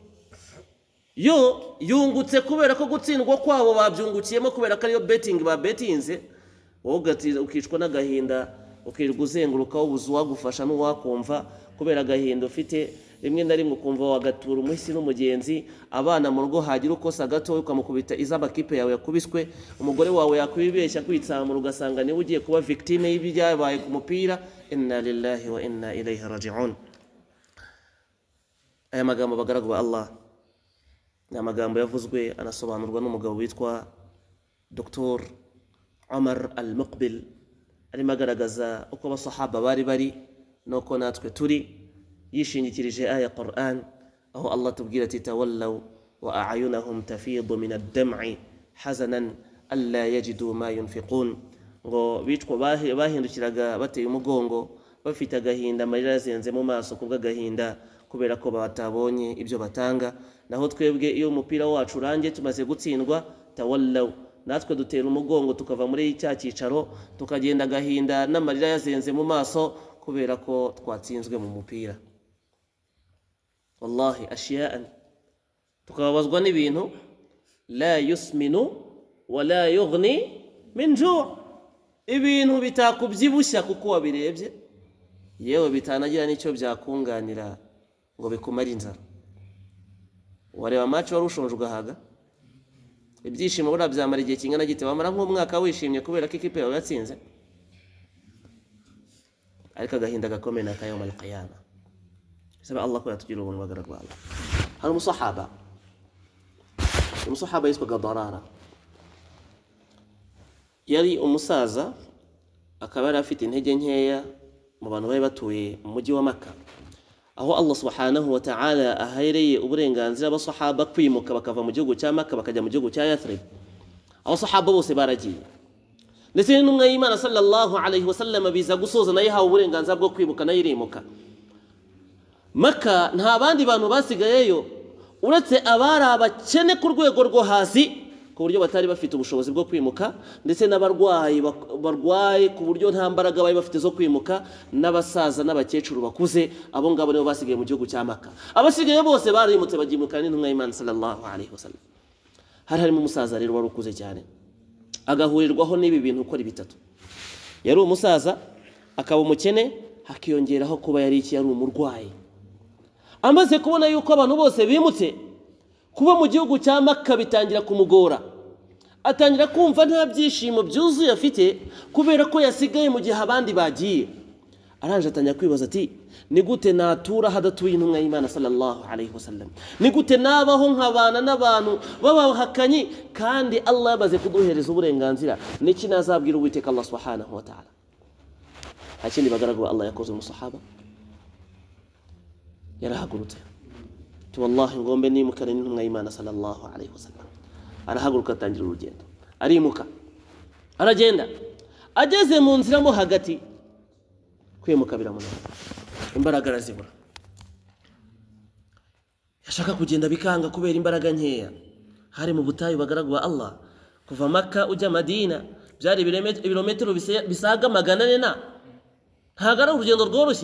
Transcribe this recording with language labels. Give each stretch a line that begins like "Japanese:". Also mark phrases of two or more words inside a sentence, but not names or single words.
Kinyarwanda: Yo yungutse kubera ko gutsindwa kwabo babyungukiyemo kubera ko ariyo betting babetinze, wowe ukicwa n'agahinda ukirirwa uzenguruka ubuzu wagufasha n'uwakumva kubera agahinda ufite. Rimwe na rimwe ukumva wagatura umuhisi n'umugenzi, abana mu rugo hagira ukosa gato ukamukubita iz'amakipe yawe yakubiswe, umugore wawe yakwibeshya kwitsamura ugasanga niwe ugiye kuba victime y'ibyabaye ku mupira.
Arabic: إنا لله وإنا إليه راجعون.
Kinyarwanda: Aya magambo bagaragwa Allah ni amagambo yavuzwe anasobanurwa n'umugabo witwa Dr. Umar al-Muqbil, arimo agaragaza uko abasahaba bari nuko natwe turi, yishingikirije aya Qur'an aho Allah tubwira ati
Arabic: تولوا وأعينهم تفيض من الدمع حزنا ألا يجدوا ما ينفقون,
Kinyarwanda: ngo bitwa bahindukiraga bateye umugongo bafite agahinda, amarira yazenze mu maso kubw'agahinda kubera ko batabonye ibyo batanga. Naho twebwe iyo umupira wacu urangiye tumaze gutsindwa, tawallaw natwe dutera umugongo tukava muri cya cyicaro tukagenda agahinda n'amarira yazenze mu maso kubera ko twatsinzwe mu mupira.
Arabic: والله أشياء
Kinyarwanda: tukababazwa n'ibintu
Arabic: لا يسمن ولا يغني من جوع',
Kinyarwanda: ibintu bitakubyibushya kuko wabirebye, yewe bitanagira n'icyo byakunganira ngo bikumare inzara. Wareba match wari ushonje ugahaga, ibyishimo bura byamara igihe kingana gite, wamara nk'umwaka wishimye kubera ko ikipe yawe yatsinze, ariko agahinda gakomeye na
Arabic: كيوم القيامة.
Kinyarwanda: Saba Allah ko yatugira ubuntu bagaragwa Allah. Hari umusahaba yitwaga Darara, yari umusaza akaba yari afite intege nkeya mu bantu bari batuye mu mujyi wa Makka, aho Allah
Arabic: سبحانه وتعالى
Kinyarwanda: ahereye uburenganzira abasahaba kwimuka bakava mu gihugu cya Makka bakajya mu gihugu cya Yathrib. Abasahaba bose baragiye, ndetse n'intumwa y'Imana
Arabic: صلى الله عليه وسلم
Kinyarwanda: biza gusoza nayo hawe uburenganzira bwo kwimuka nayo irimuka. Makka nta bandi bantu basigayeyo uretse abari abakene ku rwego rwo hasi ku ku buryo batari bafite ubushobozi bwo kwimuka, ndetse n'abarwayi barwaye ku buryo nta mbaraga bari bafite zo kwimuka, n'abasaza n'abakecuru bakuze, abo ngabo nibo basigaye mu gihugu cya Makka. Abasigaye bose barimutse bagimukana n'intumwa y'Imana
Arabic: صلى الله عليه وسلم.
Kinyarwanda: Hari harimo umusaza rero wari ukuze cyane, agahurirwaho n'ibi bintu uko ari bitatu. Yari umusaza, akaba umukene, hakiyongeraho kuba yari umurwayi. Amaze kubona yuko abantu bose bimutse, kuba mu gihugu cya Makka bitangira kumugora. Atangira kumva nta byishimo byuzuye afite kubera ko yasigaye mu gihe abandi bagiye. Aranje atangira kwibaza ati, ni gute natura hadatuye intumwa y'Imana
Arabic: صلى الله عليه وسلم?
Kinyarwanda: Ni gute nabaho nk'abana n'abantu babahakanyi kandi Allah yabaze kuduhereza uburenganzira? Niki nazabwira Uwiteka Allah
Arabic: سبحانه وتعالى?
Kinyarwanda: Hakindi bagaragu Allah yakoze umusahaba, yarahagurutse ati wallahi ngombe nimukane n'intumwa y'Imana
Arabic: صلى الله عليه وسلم.
Kinyarwanda: Arahaguruka atangira urugendo, arimuka, aragenda. Ageze mu nzira mo hagati, kwimuka biramunanira, imbaraga arazibura. Yashaka kugenda bikanga kubera imbaraga nkeya. Hari mu butayu bagaragu ba Allah, kuva Makka ujya Madina byari ibirometero bisaga 400 na ntago ari urugendo rworoshye.